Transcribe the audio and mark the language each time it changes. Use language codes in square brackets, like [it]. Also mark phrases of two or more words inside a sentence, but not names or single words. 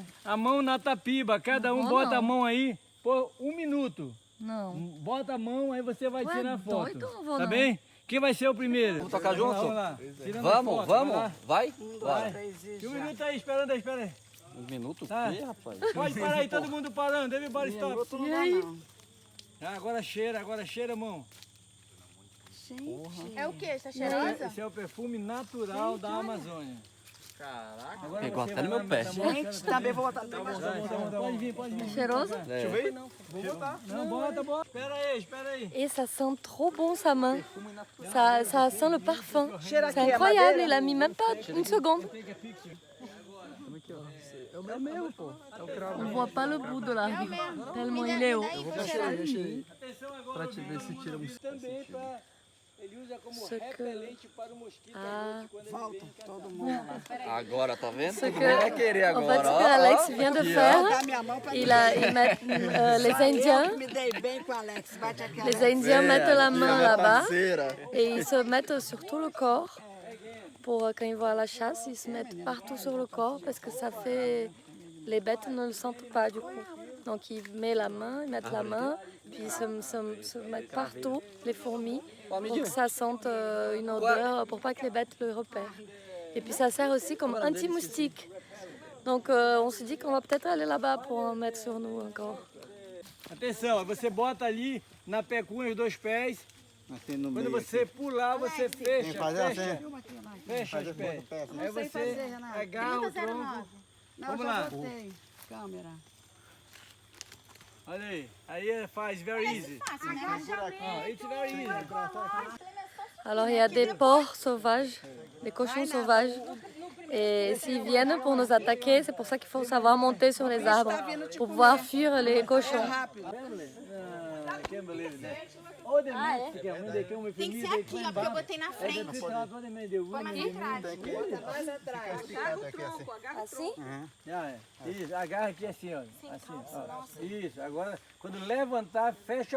[pt] a mão na tapiba, cada um bota a mão aí por 1 minuto. Não. Bota a mão, aí você vai tirar a foto. Doido, não vou Tá não. bem? Quem vai ser o primeiro? Vamos tocar junto? Vamos lá. Tirando Vamos, foto, vamos. vai lá. Vai? E 1 minuto aí, espera aí. Um minuto? Tá. O quê, rapaz? Pode parar aí, todo mundo parando. [en] Everybody stop. [pt] E aí? Agora cheira a mão. É o que? Essa cheirosa? Esse é o perfume natural da Amazônia. Caraca. Agora Pegou você até no vai meu pé. tá mostrando Gente, pra também mim. vou botar no meu Tá bom. Pode vir, pode vir. Cheiroso? É. Vou botar. Não, bota, bota. Espera aí. [fr] Et ça sent trop bon sa main. Ça sent le parfum. [pt] Cheira [fr] C'est [pt] aqui, a [fr] incroyable, [pt] madeira. [fr] il a mis même pas une seconde. [pt] É o meu mesmo, pô. É o cravo. [fr] On voit pas le bout de l'arbre, tellement il est haut. [pt] Atenção agora, Pra te ver se tira um... também para... Ele usa como [fr] Ce que- [pt] repelente para o mosquito. Ah. Volta, todo mundo lá. Agora, tá vendo? [fr] Ce que, [pt] Vai querer [fr] en fait, [pt] agora, [fr] ce que [pt] ó. [fr] Alex vient de faire, [pt] Dá minha mão pra [fr] ils mettent les [pt] Eu que [fr] Indiens. [pt] me dei bem com o Alex. Bate aqui, [fr] Les [pt] Alex. [fr] Indiens mettent la main là-bas [pt] Parceira. [fr] et ils se mettent sur tout le corps. Pour quand ils vont à la chasse, ils se mettent partout sur le corps parce que ça fait... Les bêtes ne le sentent pas du coup. Donc ils mettent la main, puis ils se mettent partout, les fourmis, pour que ça sente une odeur, pour pas que les bêtes le repèrent. Et puis ça sert aussi comme anti-moustique. Donc on se dit qu'on va peut-être aller là-bas pour en mettre sur nous encore. [pt] Atenção, você bota ali na pecunha os dois pés. Assim no Quando meio. você pular, você fecha, fazer assim. fecha os pés. Aí Sei você fazer, Renato. agarra o tronco. Não, Vamos já lá. gostei. Câmera. Olha aí faz [en] very easy. Ah, it's very easy. [fr] Alors il y a des porcs sauvages, des cochons sauvages. Et s'ils viennent pour nous attaquer, c'est pour ça qu'il faut savoir monter sur les arbres, pour pouvoir fuir les cochons. [pt] Rápido. Tem que ser aqui, ó, porque eu botei na frente. Tem que ficar aqui assim. Assim? Isso, agarra aqui assim, ó. Assim, ó. Isso, agora quando levantar, fecha o